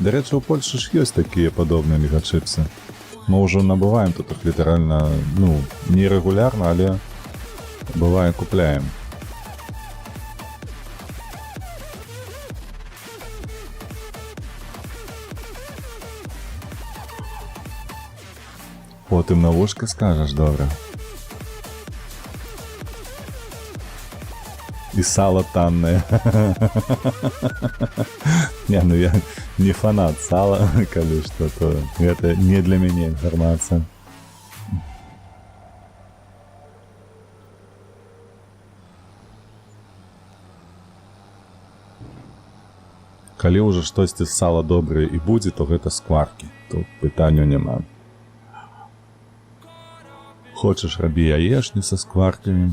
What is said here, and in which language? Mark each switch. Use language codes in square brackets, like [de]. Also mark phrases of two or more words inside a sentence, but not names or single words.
[be] Да рэчы, у Польшы ж ёсць такія падобныя мегачипсы. Мы ўжо набываем тут их літаральна, ну, не регулярна, але бывае купляем. Потым на вушка скажаш, добра. [ru] И сало танное. Не, ну я не фанат сала, коли что, то это не для меня информация. [be] Калі ўжо штосьці з сала добрае і будзе, то гэта скваркі. Тут пытанню няма. Хочаш, рабі яешню са скваркамі.